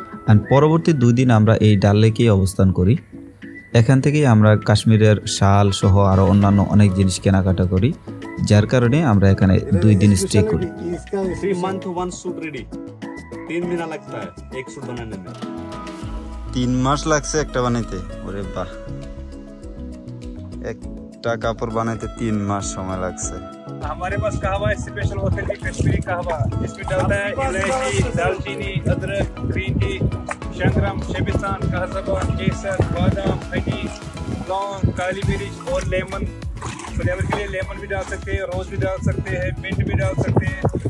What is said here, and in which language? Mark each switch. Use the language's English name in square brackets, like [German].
[Bangla] আর পরবর্তী 2 দিন আমরা এই ডাল লেকেই অবস্থান করি। এখান থেকেই আমরা কাশ্মীরের শাল সহ আরো অন্যান্য অনেক জিনিস কেনাকাটা করি, যার কারণে আমরা এখানে 2 दिन স্টে করি। [English] 3 month [Hindi] 1 सूट रेडी। 3 महीना लगता है एक सूट बनाने में। [Bangla] 3 মাস লাগছে একটা বানাইতে। ওরে বাহ, একটা কাপড় বানাইতে 3 মাস সময় লাগছে। [Hindi] हमारे पास कहवा है, स्पेशल ऑथेंटिक कश्मीरी कहवा। इसमें डालता है इलायची, दालचीनी, अदरक, ग्रीन टी, शंगरम, शेबिस्तान, कहजबा, केसर, बादाम, हनी, लौंग, काली मिर्च और लेमन। फ्लेवर के लिए लेमन भी डाल सकते हैं, रोज भी डाल सकते हैं, मिंट भी डाल सकते हैं।